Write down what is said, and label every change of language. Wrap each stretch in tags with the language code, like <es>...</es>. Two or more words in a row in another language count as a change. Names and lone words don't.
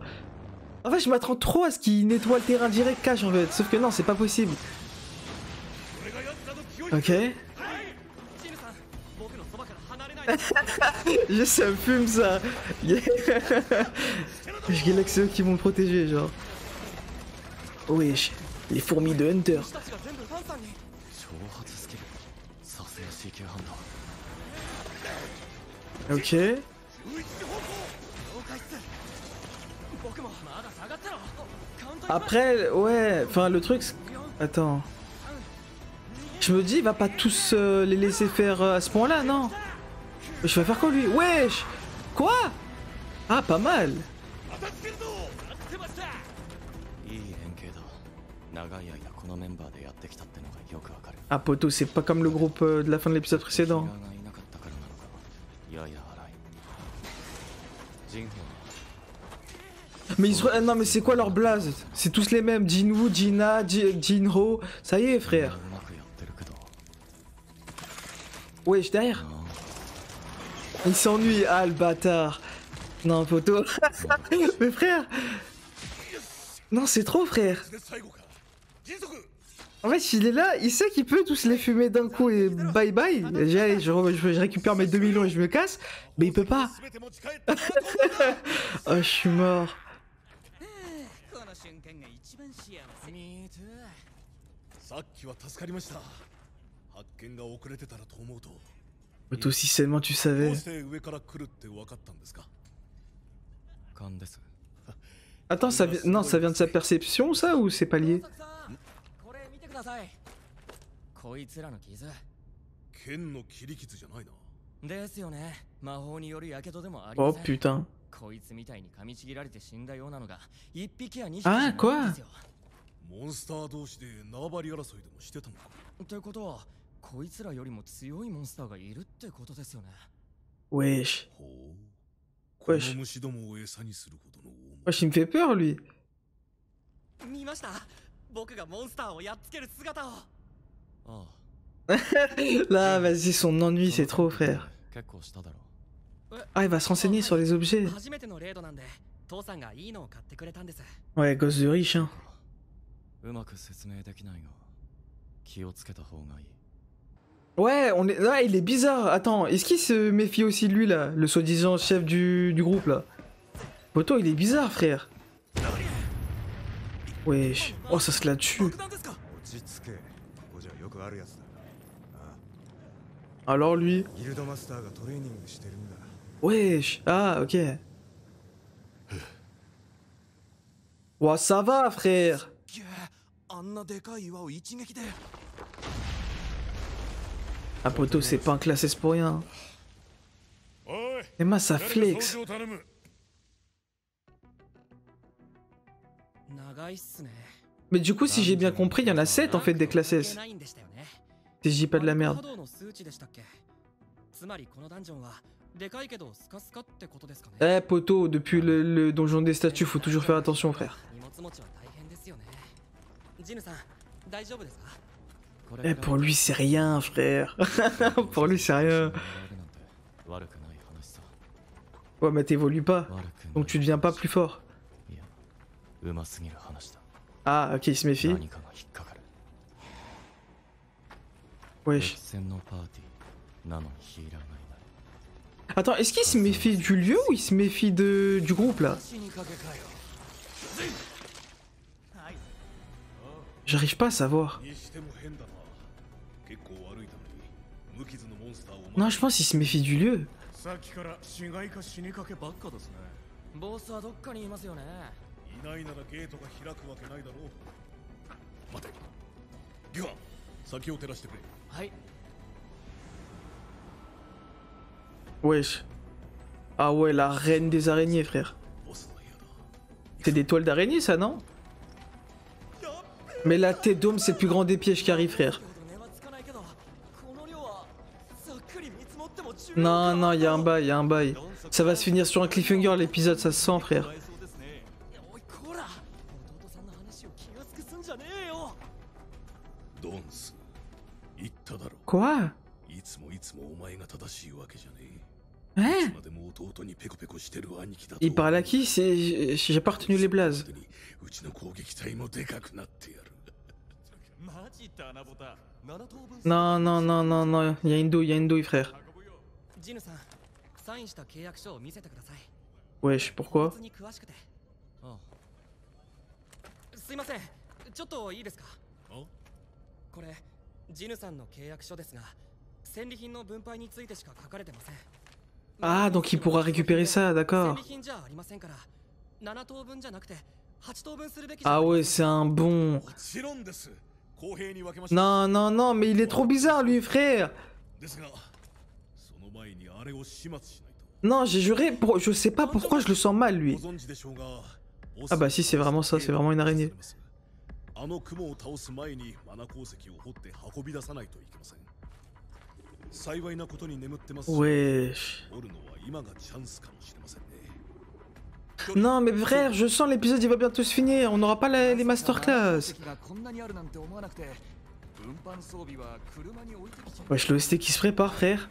<fr>En fait, je m'attends trop à ce qu'il nettoie le terrain direct cache, en fait. Sauf que non, c'est pas possible. Ok. Je sais, ça me fume ça. Yeah. Je galère que c'est eux qui vont me protéger, genre. Wesh, les fourmis de Hunter.</fr> <ja>挑発スキル。さすが CQ ハンド。</ja> <fr>Ok. Après, ouais, enfin le truc... Attends. Je me dis, il va pas tous les laisser faire à ce point-là, non? Je vais faire quoi lui? Wesh! Quoi? Ah, pas mal.</fr> <ja>いい連携だ。長い間このメンバーでやってきたってのがよくわかる。</ja> <fr>Ah, poto, c'est pas comme le groupe de la fin de l'épisode précédent.</fr> <ja>敵がいなかったからなのか。やや荒い。ジンホ</ja> <fr>Mais ils se... ah, non, mais c'est quoi leur blaze? C'est tous les mêmes. Jinwoo, Jina, Jinho. Ça y est, frère.</fr> <ja>うまくやってるけど。</ja> <fr>Wesh, derrière. Il s'ennuie. Ah, le bâtard. Non, poto. Mais frère. Non, c'est trop, frère.</fr> <ja>最後か。迅速。</ja> <fr>En fait, il est là, il sait qu'il peut tous les fumer d'un coup et</fr> <en>bye bye.</en> <fr>Allez, je récupère mes 2 millions et je me casse. Mais il peut pas.</fr> <ja>全て持ち帰って。</ja> <fr>Oh, je suis mort.</fr> <ja>この瞬間が一番幸せ。</ja> <en>Me too。</en> <ja>さっきは助かりました。発見が遅れてたらと思うと。</ja> <fr>Mais toi aussi seulement tu</fr> <ja>ど</ja> <fr>savais.</fr> <ja>うして上から来るって分かったんですか。勘です。</ja> <fr>Attends, ça vient... Non, ça vient de sa perception, ça, ou c'est pas lié?</fr> <ja>これ見てください。こいつらの傷。剣の切り傷じゃないな。ですよね。魔法による火傷でもありま</ja> <fr>Oh</fr> <ja>せん。</ja> <fr>putain.</fr> <ja>こいつみたいに噛みちぎられて死んだようなのが1匹や2匹じゃ</ja> <fr>Ah,</fr> <ja>ないん</ja> <fr>quoi?</fr> <ja>ですよ。モンスター同士で縄張り争いでもしてたのか。ってことは、こいつらよりも強いモンスターがいるってことですよね。</ja> <fr>Wesh.</fr> <ja>ほう。この</ja> <fr>Wesh.</fr> <ja>虫どもを餌にするほどの大物。</ja> <fr>Wesh, il me fait peur, lui.</fr> <ja>見ました。僕がモンスターをやっつける姿を。ああ。</ja> <fr>Là, vas-y, son ennui, c'est trop, frère.</fr> <ja>結構しただろ</ja> <fr>Ah, il va se renseigner sur les objets.</fr> <ja>初めてのレードなんで、父さんがいいのを買ってくれたんです。</ja> <fr>Ouais, gosse de riche, hein.</fr> <ja>うまく説明できないが、気をつけた方がいい。</ja> <fr>Ouais, on est... Ouais, il est bizarre. Attends, est-ce qu'il se méfie aussi de lui, là? Le soi-disant chef du groupe, là. Poto, il est bizarre, frère. Wesh. Oh, ça se la tue.</fr> <ja>落ち着け。ここじゃよくあるやつだ。</ja> <fr>Alors, lui.</fr> <ja>ギルドマスターがトレーニングしてるんだ。</ja> <fr>Wesh. Ah, ok. Ouah, ça va, frère.</fr> <ja>あんなでかい岩を一撃で。</ja> <fr>Ah, Poto, c'est pas un classé pour rien.</fr> <ja>おい。</ja> <fr>Et moi, ça flex.</fr> <ja>長いっすね。</ja> <fr>Mais du coup, si j'ai bien compris, il y en a 7 en fait des classes S.</fr> <ja>ないんでしたよね。</ja> <fr>Si je dis pas de la merde.</fr> <ja>波動の数値でしたっけ。つまりこのダンジョンはでかいけどスカスカってことですかね。</ja> <fr>Eh, Poto, depuis le donjon des statues, faut toujours faire attention, frère.</fr> <ja>荷物持ちは大変ですよね。ジヌさん、大丈夫ですか？</ja> <fr>Eh, pour lui, c'est rien, frère. Pour lui, c'est rien. Ouais, mais t'évolues pas. Donc tu deviens pas plus fort.</fr> <ja>うますぎる話だ。</ja> <fr>Ah, ok, il se méfie.</fr> <ja>何かが引っかかる。</ja> <fr>Wesh.</fr> <ja>激戦のパーティーなのにヒーラーがいない。</ja> <fr>Attends, est-ce qu'il se méfie du lieu ou il se méfie du groupe là?</fr> <ja>死にかけかよ。はい。</ja> <fr>J'arrive pas à savoir.</fr> <ja>にしても変だな。結構悪いために無傷のモンスターを</ja> <fr>Non, je pense qu'il se méfie du lieu.</fr> <ja>さっきから死骸か死にかけばっかですね。ボスはどっかにいますよね。いないならゲートが開くわけないだろう。待て。ギュアン、先を照らしてくれ。はい。</ja> <fr>Wesh. Ah ouais, la reine des araignées, frère.</fr> <ja>ボスの部屋だ。</ja> <fr>C'est des toiles d'araignée, ça, non? Mais la tête d'homme, c'est le plus grand des pièges qui arrive, frère. Non, non, y a un bail, y a un bail. Ça va se finir sur un cliffhanger, l'épisode, ça se sent, frère.</fr> <ja>ドンス、言っただろ。</ja> <fr>Quoi?</fr> <ja>いつもお前が正しいわけじゃねえ。</ja> <fr>Hein?</fr> <ja>いつまでも弟にペコペコしてる兄貴だと。</ja> <fr>Il parle à qui? J'ai pas retenu les blazes.</fr> <ja>うちの攻撃隊もでかくなってやる。マジって穴ボタン7等分。</ja> <fr>Non, non, non, non, non. Y a une douille, frère.</fr> <ja>ジヌさん、サインした契約書を見せてください。</ja> <fr>Wesh, pourquoi?</fr> <ja>に詳しくて。ああ。すいません、ちょっといいですか？これ、ジヌさんの契約書ですが、戦利品の分配についてしか書かれてません。</ja> <fr>Ah, donc il pourra récupérer ça, d'accord.</fr> <ja>戦利品じゃありませんから、7等分じゃなくて8等分するべき。</ja> <fr>Ah ouais, c'est un bon.</fr> <ja>もちろんです。公平に分けましょう。</ja> <fr>Non, non, non, mais il est trop bizarre, lui, frère.</fr> <ja>ですが、その前にあれを始末しないと。</ja> <fr>Non, j'ai juré, je sais pas pourquoi je le sens mal, lui.</fr> <ja>ご存知でしょうが。</ja> <fr>Ah bah si, c'est vraiment ça, c'est vraiment une araignée.</fr> <ja>あの雲を倒す前にマナ鉱石を掘って運び出さないといけません。幸いなことに眠ってます。</ja> <fr>Wesh.</fr> <ja>掘るのは今がチャンスかもしれませんね。</ja> <fr>Non, mais frère, je sens l'épisode, il va bientôt se finir. On n'aura pas les masterclass. Wesh, l'OST qui se prépare, frère.</fr>